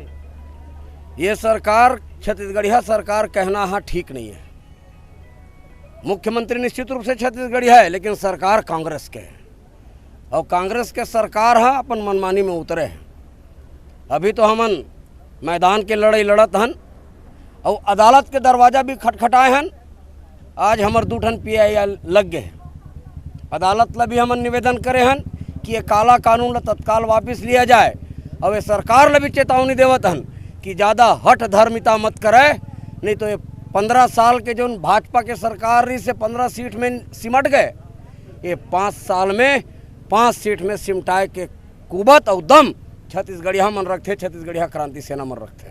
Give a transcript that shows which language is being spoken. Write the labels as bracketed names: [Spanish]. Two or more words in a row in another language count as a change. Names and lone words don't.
[Chhattisgarhi] ये सरकार छत्तीसगढ़िया सरकार कहना हाँ ठीक नहीं है। मुख्यमंत्री निश्चित रूप से छत्तीसगढ़िया है, लेकिन सरकार कांग्रेस के है और कांग्रेस के सरकार है अपन मनमानी में उतरे हैं। अभी तो हमन मैदान के लड़ाई लड़त हन और अदालत के दरवाज़ा भी खटखटाए हन। आज हमार 2 ठन PI लग गए। अदालत ला भी हमन निवेदन करे हन कि ये काला कानून ला तत्काल वापस लिया जाए और ये सरकार ला भी चेतावनी देवत हन कि ज़्यादा हठ धर्मिता मत करे, नहीं तो ये 15 साल के जो भाजपा के सरकार रही से 15 सीट में सिमट गए, ये 5 साल में 5 सीट में सिमटाए के कुबत और दम छत्तीसगढ़िया मन रखते, छत्तीसगढ़िया क्रांति सेना मन रखते।